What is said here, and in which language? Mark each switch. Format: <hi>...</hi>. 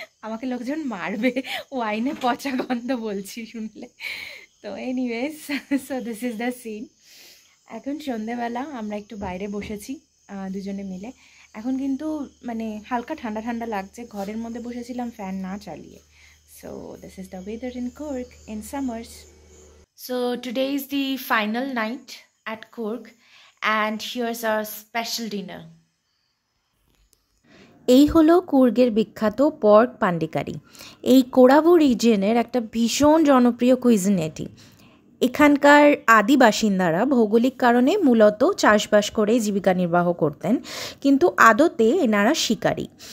<bn>আমাকে লোকজন মারবে ওয়াইনে পচা গন্ধ বলছি শুনলে। তো anyways,</bn> <en>So this is the scene.</en> <bn>এখন সন্ধেবেলা আমরা একটু বাইরে বসেছি দুজনে মিলে। এখন কিন্তু মানে হালকা ঠান্ডা ঠান্ডা লাগছে, ঘরের মধ্যে বসেছিলাম ফ্যান না চালিয়ে।</bn> <en>So this is the weather in Cork in summers. So today is the final night at Cork and here's our special dinner.</en> <bn>এই হলো কুর্গের বিখ্যাত পর্ক পান্ডিকারি। এই কোরাবু রিজিয়নের একটা ভীষণ জনপ্রিয় কুইজিন এটি। এখানকার আদি বাসিন্দারা ভৌগোলিক কারণে মূলত চাষবাস করে জীবিকা নির্বাহ করতেন, কিন্তু আদতে এনারা শিকারী।</bn>